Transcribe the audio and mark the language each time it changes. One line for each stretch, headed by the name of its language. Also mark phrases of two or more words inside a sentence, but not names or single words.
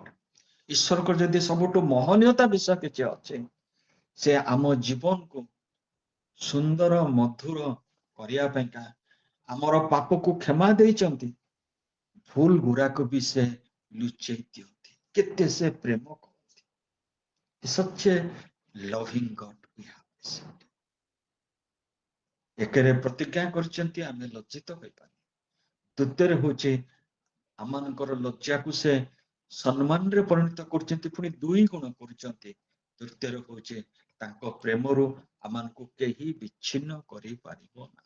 Odia: ଈଶ୍ୱରଙ୍କର ଯଦି ସବୁଠୁ ମହନୀୟତା ବିଷୟ କିଛି ଅଛି, ସେ ଆମ ଜୀବନକୁ ସୁନ୍ଦର ମଧୁର କରିବା ପାଇଁକା ଆମର ପାପକୁ କ୍ଷମା ଦେଇଛନ୍ତି, ଭୁଲ ଗୁଡାକୁ ବି ସେ ଲୁଚେଇ ଦିଅନ୍ତି। କେତେ ସେ ପ୍ରେମ କରନ୍ତି।
English: Such a loving God we have received.
Odia: ଏକରେ ପ୍ରତିଜ୍ଞା କରିଛନ୍ତି ଆମେ ଲଜ୍ଜିତ ହୋଇପାରୁ। ଦ୍ୱିତୀୟରେ ହଉଛି ଆମମାନଙ୍କର ଲଜ୍ଜାକୁ ସେ ସମ୍ମାନରେ ପରିଣତ କରୁଛନ୍ତି, ପୁଣି 2 ଗୁଣ କରୁଛନ୍ତି। ତୃତୀୟରେ ହଉଛି ତାଙ୍କ ପ୍ରେମରୁ ଆମମାନଙ୍କୁ କେହି ବିଚ୍ଛିନ୍ନ କରିପାରିବ ନାହିଁ।